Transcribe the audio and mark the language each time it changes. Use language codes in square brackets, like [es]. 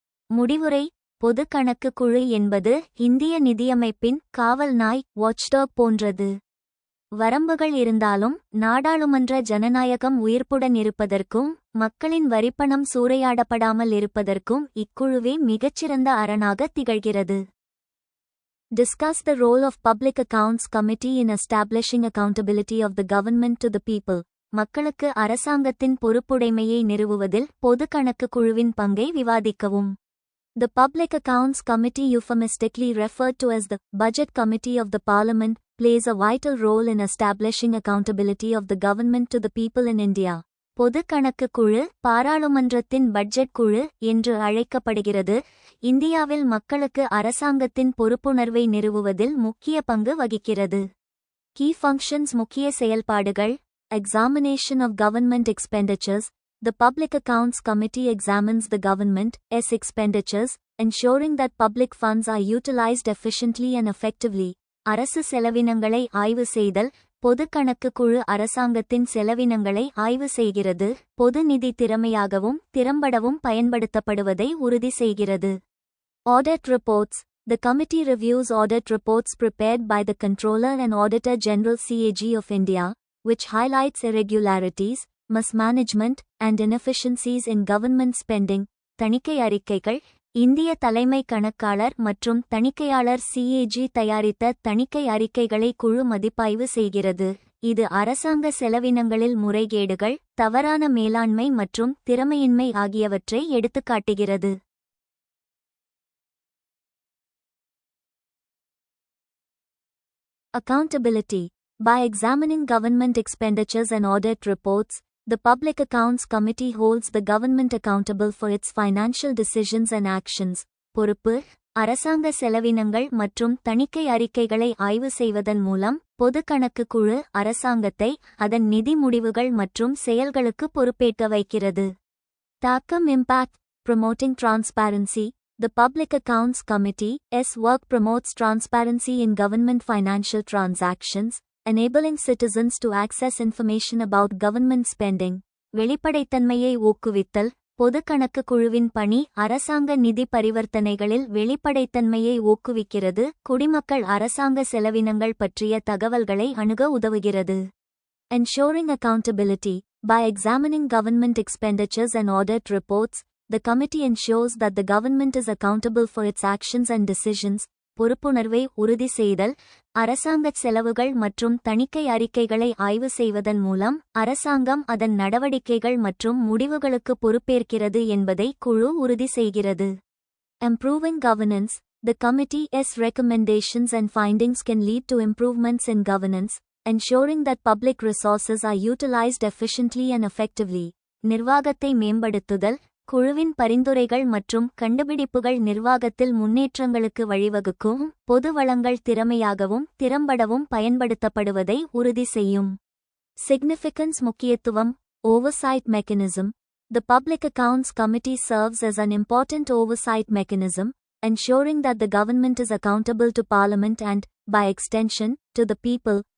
[ta] முடிவுரை: பொது கணக்கு குழு என்பது இந்திய நிதியமைப்பின் காவல் நாய், வாட்ச்டாக் போன்றது. வரம்புகள் இருந்தாலும் நாடாளுமன்ற ஜனநாயகம் உயிர்ப்புடன் இருப்பதற்கும் மக்களின் வரிப்பணம் சூறையாடப்படாமல் இருப்பதற்கும் இக்குழுவே மிகச்சிறந்த அரணாக திகழ்கிறது. [en] Discuss the role of Public Accounts Committee in establishing accountability of the government to the people. [ta] மக்களுக்கு அரசாங்கத்தின் பொறுப்புடைமையை நிறுவுவதில் பொது கணக்கு குழுவின் பங்கை விவாதிக்கவும். [en] The Public Accounts Committee, euphemistically referred to as the Budget Committee of the Parliament, plays a vital role in establishing accountability of the government to the people in India. [ta] பொது கணக்கு குழு பாராளுமன்றத்தின் பட்ஜெட் குழு என்று அழைக்கப்படுகிறது. இந்தியாவில் மக்களுக்கு அரசாங்கத்தின் பொறுப்புணர்வை நிறுவுவதில் முக்கிய பங்கு வகிக்கிறது. [en] Key functions, [ta] முக்கிய செயல்பாடுகள்: [en] Examination of government expenditures. The Public Accounts Committee examines the government's expenditures, ensuring that public funds are utilized efficiently and effectively. [ta] அரசு செலவினங்களை ஆய்வு செய்தல். பொது கணக்கு குழு அரசாங்கத்தின் செலவினங்களை ஆய்வு செய்கிறது, பொது நிதி திறமையாகவும் திறம்படவும் பயன்படுத்தப்படுவதை உறுதி செய்கிறது. [en] Audit reports. The committee reviews audit reports prepared by the Controller and Auditor General (CAG) of India, which highlights irregularities, mismanagement, and inefficiencies in government spending. [ta] தணிக்கை அறிக்கைகள். இந்திய தலைமை கணக்காளர் மற்றும் தணிக்கையாளர் CAG தயாரித்த தணிக்கை அறிக்கைகளை குழு மதிப்பாய்வு செய்கிறது. இது அரசாங்க செலவினங்களில் முறைகேடுகள், தவறான மேலாண்மை மற்றும் திறமையின்மை ஆகியவற்றை எடுத்துக்காட்டுகிறது. [en] Accountability. By examining government expenditures and audit reports, the Public Accounts Committee holds the government accountable for its financial decisions and actions. [ta] பொறுப்பு. அரசாங்க செலவினங்கள் மற்றும் தணிக்கை அறிக்கைகளை ஆய்வு செய்வதன் மூலம் பொது கணக்கு குழு அரசாங்கத்தை அதன் நிதி முடிவுகள் மற்றும் செயல்களுக்கு பொறுப்பேற்க வைக்கிறது. [en] தாக்கம். Impact. Promoting transparency. The Public Accounts Committee's work promotes transparency in government financial transactions, enabling citizens to access information about government spending. [ta] வெளிப்படைத்தன்மையை ஊக்குவித்தல். பொது கணக்கு குழுவின் பணி அரசாங்க நிதி பரிவர்த்தனைகளில் வெளிப்படைத்தன்மையை ஊக்குவிக்கிறது, குடிமக்கள் அரசாங்க செலவினங்கள் பற்றிய தகவல்களை அணுக உதவுகிறது. [en] Ensuring accountability. By examining government expenditures and audit reports, the committee ensures that the government is accountable for its actions and decisions. [ta] பொறுப்புணர்வை உறுதி செய்தல். அரசாங்கச் செலவுகள் மற்றும் தணிக்கை அறிக்கைகளை ஆய்வு செய்வதன் மூலம் அரசாங்கம் அதன் நடவடிக்கைகள் மற்றும் முடிவுகளுக்கு பொறுப்பேற்கிறது என்பதை குழு உறுதி செய்கிறது. [en] Improving governance. The committee's recommendations and findings can lead to improvements in governance, ensuring that public resources are utilized efficiently and effectively. [ta] நிர்வாகத்தை மேம்படுத்துதல். குழுவின் பரிந்துரைகள் மற்றும் கண்டுபிடிப்புகள் நிர்வாகத்தில் முன்னேற்றங்களுக்கு வழிவகுக்கும், பொது வளங்கள் திறமையாகவும் திறம்படவும் பயன்படுத்தப்படுவதை உறுதி செய்யும். [en] Significance. முக்கியத்துவம். Oversight mechanism. The Public Accounts Committee serves as an important oversight mechanism, ensuring that the government is accountable to Parliament and, by extension, to the people.